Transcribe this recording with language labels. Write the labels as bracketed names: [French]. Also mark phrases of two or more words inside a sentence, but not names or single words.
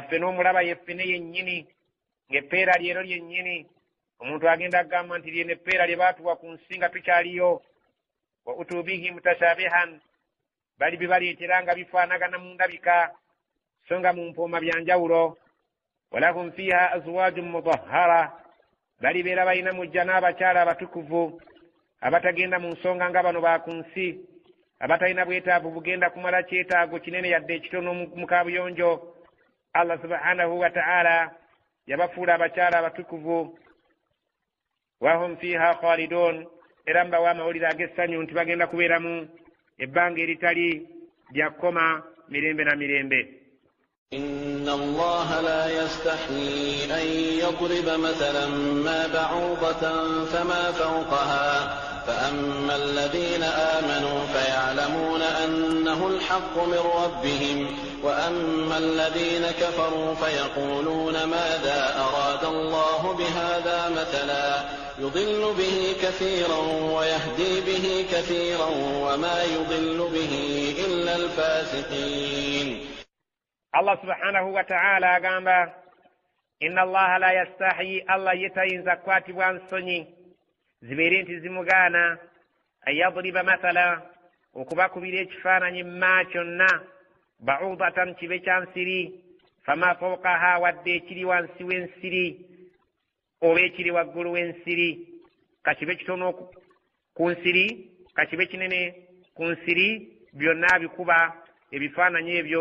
[Ganda] ffe n'omulaba yeffene yennyini ng'eppeera lyero lyennyini omuntu agenda kugamba nti lyeno eppeera lye baatuwa ku nsi nga tukyaliyo [Arabic] وأتوا به متشابها [Ganda] bali bibaleetera nga bifaanagana mu ndabika so nga mu mpooma bya njawulo [Arabic] ولهم فيها أزواج مطهرة [Ganda] balibeera balina mu jjana abakyala abatukuvu abatagenda mu nsonga nga bano ba ku nsi abatalina bwetaavu bugenda kumala kyetaago kinene yadde ekitono mu kaabuyonjo. [Arabic] الله سبحانه وتعالى [Ganda] yabafuula abakyala abatukuvu [Arabic] وهم فيها خالدون [Ganda] era mbawa amawulire ag'essanyu nti bagenda kubeeramu ebbanga eritali lya kkoma mirembe na mirembe. [Arabic] إن الله لا يستحيي أن يضرب مثلا ما بعوضة فما فوقها فأما الذين آمنوا فيعلمون أنه الحق من ربهم وأما الذين كفروا فيقولون ماذا أراد الله بهذا مثلا يضل به كثيرا ويهدي به كثيرا وما يضل به إلا الفاسقين. الله سبحانه وتعالى [Ganda] agamba [Arabic] إن الله لا يستحيي [Ganda] Allah yetayinza kukwatibwa nsonyi zibeere nti zimugaana [Arabic] أن يضرب مثلا [Ganda] okubakubira ekifaananyi ma kyonna ba'udatan kibe kya nsiri [Arabic] فما فوقها [Ganda] wadde ekiri wansi w'ensiri oba ekiri waggulu w'ensiri kakibe kitono ku nsiri kakibe kinene ku nsiri byonna bikuba ebifaananyi ebyo.